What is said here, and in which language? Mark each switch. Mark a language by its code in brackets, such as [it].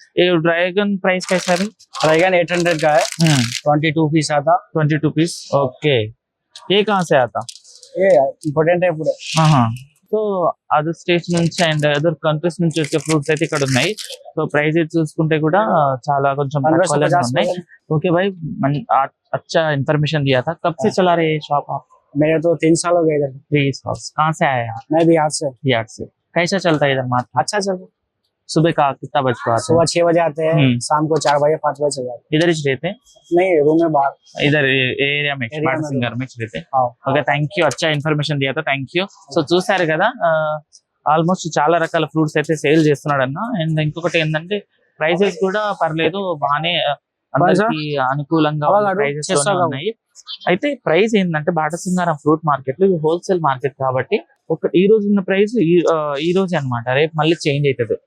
[te] ఈ dragon price [hi] कैसा है? ड्रैगन 800 का है, 22 पीस आता. [te] 22 పీస్. ఓకే. [hi] ये कहाँ से आता? ये इंपोर्टेंट है पूरे. [te] సో అదర్ స్టేట్స్ నుంచి అండ్ అదర్ కంట్రీస్ నుంచి వచ్చే ఫ్రూట్స్ అయితే ఇక్కడ ఉన్నాయి. సో ప్రైజెస్ చూసుకుంటే కూడా చాలా కొంచెం ఉన్నాయి. [hi] ఓకే भाई, अच्छा इन्फॉर्मेशन दिया था. कब से चला रहे शॉप आप? मेरे तो 3 साल हो गए इधर. 3 साल. कहाँ से आए आप? मैं बिहार से. कैसा चलता है इधर मार्केट? अच्छा चल. सुबह का कितना बजे आते हैं? सुबह 6 बजे आते हैं, शाम को 4 बजे 5 बजे चल जाते हैं. इधर ही रहते हैं? नहीं, रूम में बाहर. इधर एरिया में बाटसिंगर में रहते हैं. [en] Okay, thank you. [hi] అచ్చా information Diya [en] Thank you. [te] So చూసారు కదా, ఆల్మోస్ట్ చాలా రకాల ఫ్రూట్స్ అయితే సేల్ చేస్తున్నాడు అన్న. అండ్ ఇంకొకటి ఏంటంటే ప్రైసెస్ కూడా పర్లేదు, బాగానే అందరికి అనుకూలంగా ప్రైజెస్ ఉన్నాయి. అయితే ప్రైస్ ఏంటంటే బాటసింగారం ఫ్రూట్ మార్కెట్ లో హోల్సేల్ మార్కెట్ కాబట్టి ఈ రోజు ఉన్న ప్రైస్ ఈ రోజే అన్నమాట. రేపు మళ్ళీ చేంజ్ అవుతుంది.